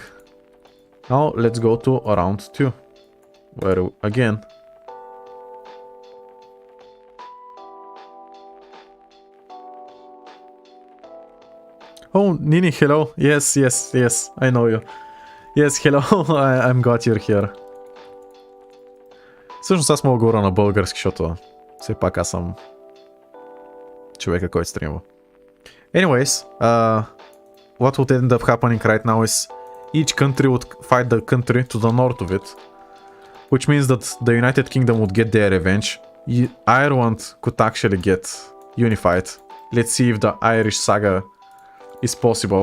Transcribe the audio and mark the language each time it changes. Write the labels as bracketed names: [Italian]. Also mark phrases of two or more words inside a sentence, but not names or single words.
[English] Now let's go to round 2. Where, again... Oh, Nini, hello. Yes, yes, yes, I know you. Yes, hello, I'm glad you're here. [Bulgarian] Всъщност аз мога говоря на български, защото все пак аз съм човека, който стримва. [English] Anyways, what would end up happening right now is each country would fight the country to the north of it, which means that the United Kingdom would get their revenge. Ireland could actually get unified. Let's see if the Irish saga is possible.